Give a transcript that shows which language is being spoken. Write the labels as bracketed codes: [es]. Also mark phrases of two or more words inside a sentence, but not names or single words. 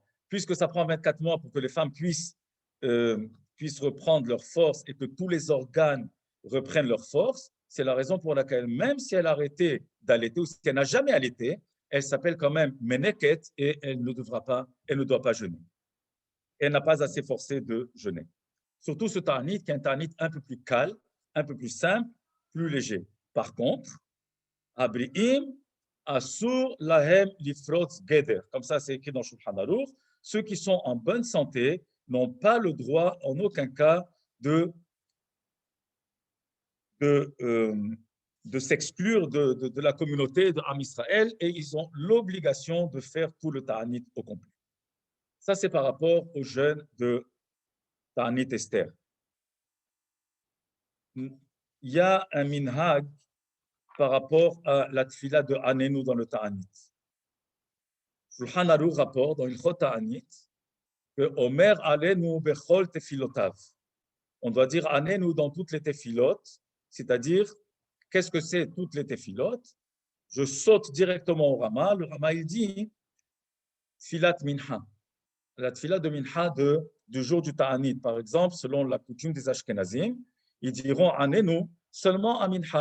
[fr] Puisque ça prend 24 mois pour que les femmes puissent reprendre leur force et que tous les organes reprennent leur force, c'est la raison pour laquelle, même si elle a arrêté d'allaiter ou si elle n'a jamais allaité, elle s'appelle quand même Meneket et elle ne doit pas jeûner. Elle n'a pas assez forcé de jeûner. Surtout ce ta'anit qui est un ta'anit un peu plus calme, un peu plus simple, plus léger. Par contre, [he] הבריאים, אסור להם לפרוץ גדר. [fr] Comme ça, c'est écrit dans Shulchan Aruch. Ceux qui sont en bonne santé n'ont pas le droit en aucun cas de s'exclure de la communauté de [he] עם ישראל [fr] et ils ont l'obligation de faire tout le ta'anit au complet. Ça, c'est par rapport aux jeûnes de ta'anit Esther. Il y a un minhag par rapport à la tfila de Anenu dans le ta'anit. Shulchan Aruch rapporte dans [he] הלכות תענית [fr] que [he] אומר עננו בכל תפילותיו. [fr] On doit dire Anenu dans toutes les tefilotes, c'est-à-dire, qu'est-ce que c'est toutes les tefilotes? Je saute directement au Rama. Le Rama, il dit [he] תפילת מנחה. [fr] La tfila de Minha du jour du Ta'anit, par exemple, selon la coutume des Ashkenazim, ils diront Anenu seulement à Minha.